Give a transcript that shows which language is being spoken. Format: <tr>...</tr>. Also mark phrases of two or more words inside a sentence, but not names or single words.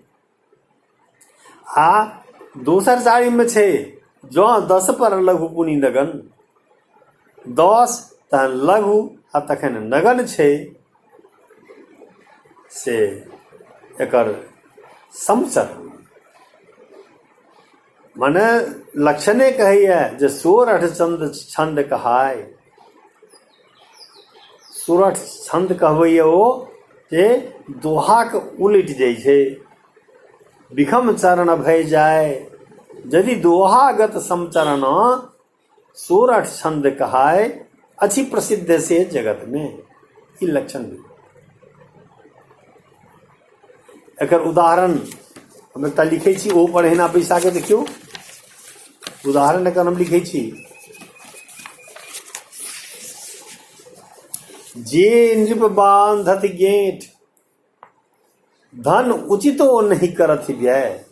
<mai>आ दोसर चारिम में छै जो 10 पर लघु पुनि नगन, 10 तहन लघु आ तखन नगन छै से एकर समचरण। मने लक्षणे कहैया जे सोरठ छंद कहाय। सोरठ छंद कहबैया ओ जे दोहाक उलटि जाइ छै। विखम चरण भय जाय यदि दोहागत समचरण, सोरठ छंद कहाय अच्छी प्रसिद्ध से जगत में। ई लक्षण भी एकर उदाहरण हम एकटा लिखै छी, ओ पर एहिना बैसा के देखियौ। उदाहरण एकर हम लिखै छी, जे नृप बांधत गेंठ, धन उचितो नहीं करत व्यय।</mai>